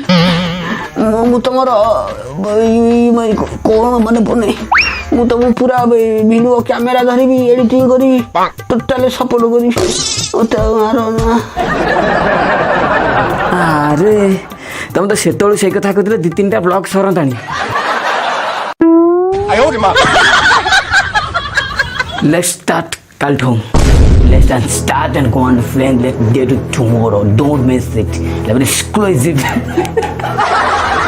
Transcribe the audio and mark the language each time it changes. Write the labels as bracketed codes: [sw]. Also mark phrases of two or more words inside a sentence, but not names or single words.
[or] ମୁଁ ତମର କ'ଣ ମନେ ପଡ଼ୁନି, ମୁଁ ତମକୁ ପୁରା [en] video camera [or] ଧରିବି, ଏଡ଼ିଟିଂ କରିବି, [en] totally support [or] କରିବି। ମୋତେ ମାର ନା। ଆରେ ତମେ ତ ସେତେବେଳେ ସେଇ କଥା କହୁଥିଲେ 2-3ଟା ବ୍ଲଗ ସରନ୍ତାଣି। [en] Let's start କାଲିଠୁ। Let's start and go on the flame. Let's get it tomorrow. Don't miss it. Exclusive.